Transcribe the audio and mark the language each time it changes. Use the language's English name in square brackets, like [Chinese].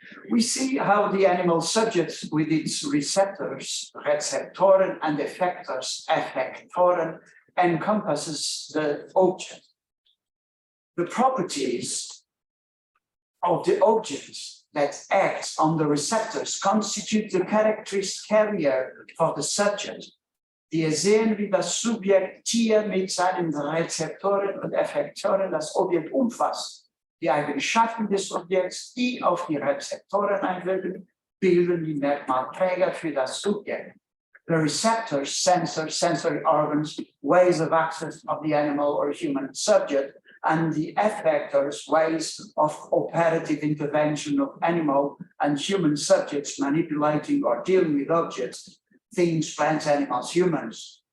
[English] We see how the animal subject with its receptors, receptoren, and effectors, effectoren, encompasses the object. The properties of the objects that act on the receptors constitute the characteristic carrier for the subject. [German] Wir sehen, wie das Subjekt hier mit seinen Rezeptoren und Effektoren das Objekt umfasst. Die Eigenschaften des Objekts, die auf die Rezeptoren einwirken, bilden die Merkmalträger für das Subjekt. [English] The receptors, sensors, sensory organs, ways of access of the animal or human subject, and the effectors, ways of operative intervention of animal and human subjects manipulating or dealing with objects, things, plants, animals, humans.